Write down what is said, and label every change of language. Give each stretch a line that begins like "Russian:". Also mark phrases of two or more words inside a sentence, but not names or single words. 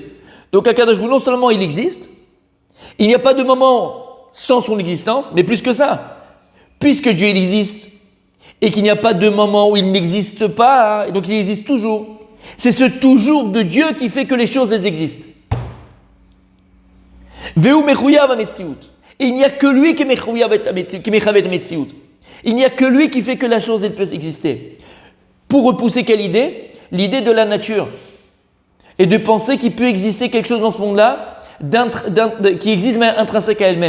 French: Donc
Hebrew: הקדוש ברוך הוא,
French: non seulement il existe, il n'y a pas de moment sans son existence, mais plus que ça. Puisque Dieu il existe et qu'il n'y a pas de moment où il n'existe pas, et donc il existe toujours. C'est ce toujours de Dieu qui fait que les choses elles existent.
Hebrew: והוא מחויב המציאות.
French: Et il n'y a que lui qui
Hebrew: מחויב המציאות.
French: Il n'y a que lui qui fait que la chose elle peut exister. Pour repousser quelle idée? L'idée de la nature. Et de penser qu'il peut exister quelque chose dans ce monde-là qui existe mais intrinsèque à elle-même.